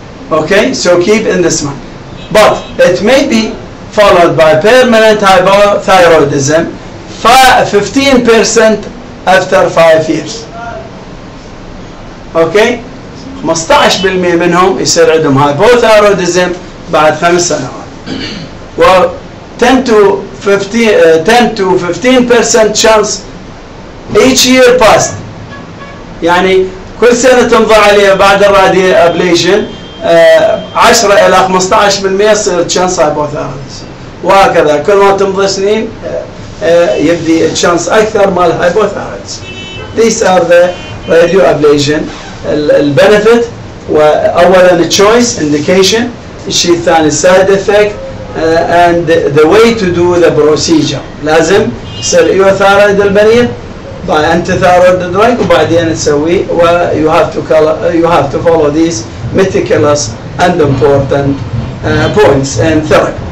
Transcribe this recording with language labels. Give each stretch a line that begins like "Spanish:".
English: Okay, so keep in this mind. But it may be followed by permanent hypothyroidism, 15% after 5 years.
Arabic: Okay, 15% منهم يصير عندهم hypothyroidism بعد 5 سنوات.
English: و 10 to 15% chance each year past.
Arabic: يعني كل سنة تنظر عليها بعد الراديو ابليشن 10 إلى 15% يصير chance hypothyroidism. وهكذا كل ما تمضي سنين يبدي chance أكثر مال hypothyroidism.
English: These are the radio ablation.
Arabic: البنفيت وأولا
English: choice indication،
Arabic: الشيء الثاني
English: side effect and the way to do the procedure.
Arabic: لازم يصير
English: euthyroid المريض by antithyroid drug
Arabic: وبعدين تسوي
English: you have to follow these meticulous and important points and therapy.